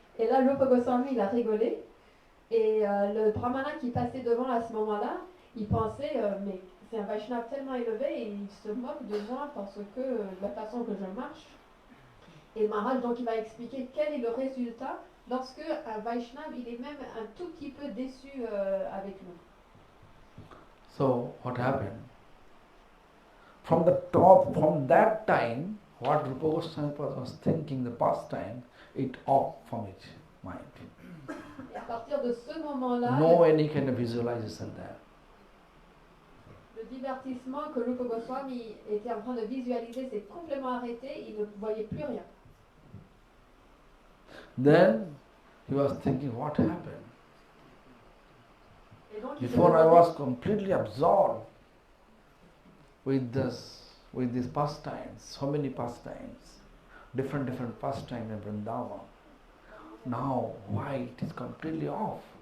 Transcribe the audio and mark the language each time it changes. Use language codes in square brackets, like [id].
[fr] Et là, Rupa Goswami il a rigolé. Et le brahmana qui passait devant à ce moment-là, il pensait, mais c'est un Vaishnava tellement élevé et il se moque de moi parce que la façon que je marche. Et Maharaj donc il va expliquer quel est le résultat lorsque un Vaishnava il est même un tout petit peu déçu avec nous. [en] So what happened? From that time, what Rupa Goswami was thinking the past time, it off from his mind. [fr] Et à partir de ce moment-là, [en] no any kind of visualization there. [fr] Le divertissement que Rupa Goswami était en train de visualiser s'est complètement arrêté, il ne voyait plus rien. [en] Then he was thinking, what happened? [fr] Et donc, [en] Before I was completely absorbed with these pastimes, so many pastimes, different pastime in Vrindavan. Now, why it is completely off?